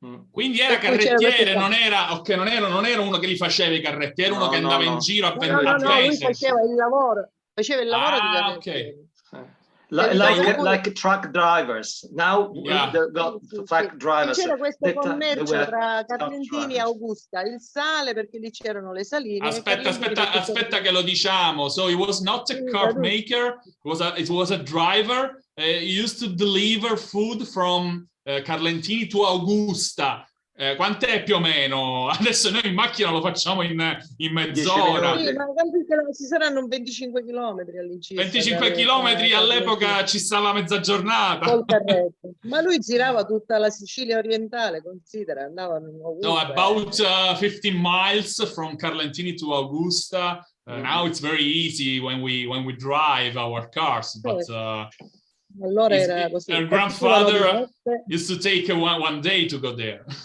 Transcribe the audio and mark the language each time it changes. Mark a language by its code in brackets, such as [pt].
[it] Quindi era carrettiere, non era uno che li faceva i carretti, era uno che andava in giro a vendere. No, lui faceva il lavoro di carrettiere. [en] Like truck drivers. Now the truck drivers. [it] C'era questo commercio tra Carlentini e Augusta, il sale, perché lì c'erano le saline. Aspetta che lo diciamo. [en] So he was not a cart maker, it was a driver. He used to deliver food from Carlentini to Augusta. [it] Quant'è più o meno? Adesso noi in macchina lo facciamo in mezz'ora. Sì, ma ci saranno 25 chilometri all'incirca. 25 chilometri all'epoca ci stava mezza giornata. Col carretto. Ma lui girava tutta la Sicilia orientale, considera, andavano ovunque. [en] No, about 15 miles from Carlentini to Augusta. Now it's very easy when we drive our cars, but [it] allora era così. [en] Her grandfather used to take one day to go there.